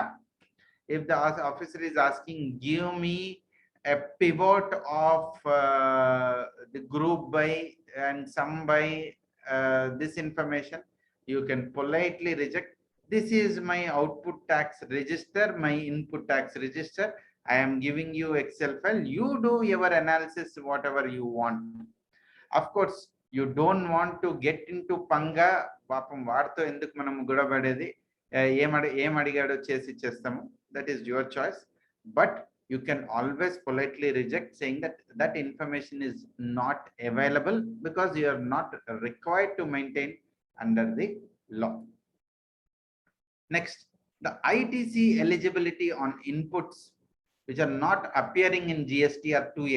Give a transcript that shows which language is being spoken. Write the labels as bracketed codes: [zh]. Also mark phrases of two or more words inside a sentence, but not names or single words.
[en] If the officer is asking, give me a pivot of the group by and sum by this information, you can politely reject. This is my output tax register, my input tax register. I am giving you Excel file. You do your analysis, whatever you want. Of course, you don't want to get into panga. [te] పాపం వారితో ఎందుకు మనం గొడవపడేది, ఏం అడిగాడో చేసి చేస్తాము. [en] That is your choice. But you can always politely reject, saying that that information is not available because you are not required to maintain under the law. Next, the ITC eligibility on inputs which are not appearing in GST or 2A.